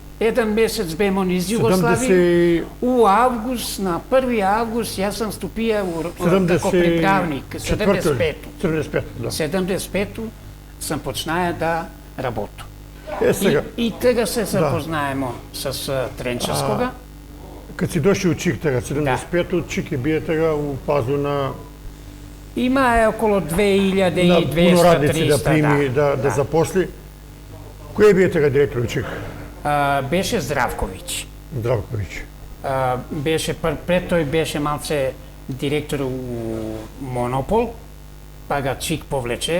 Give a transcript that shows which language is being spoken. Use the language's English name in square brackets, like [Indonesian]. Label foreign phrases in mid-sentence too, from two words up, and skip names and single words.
[Macedonian] Еден месец бемо низ Југославија. У август, на 1 август, јас сам ступија како приправник. 75-ту. 75, да. 75-ту сам почнаја да работу. Сега. И тега се запознаемо с Тренчевскога. Кад си дошли учик тега, 75-ту, учик е бие тега у пазу на... Има около 2200-300. Пуно радници да прими, да запосли. Кој бие тега директор учик? Беше Здравковиќ. Здравковиќ. Беше пред тој беше малце директор у Монопол, па га Чик повлече.